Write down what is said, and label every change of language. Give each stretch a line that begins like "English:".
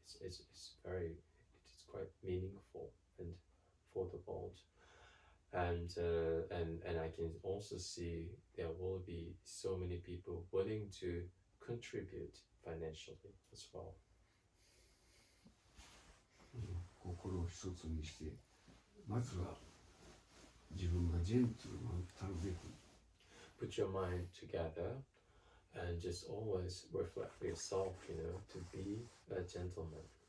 English: It's quite meaningful and for the world. And I can also see there will be so many people willing to contribute financially as well.
Japanese: 心を一つにして、まずは自分がジェントルマンたるべく。
English: Put your mind together and just always reflect for yourself, to be a gentleman.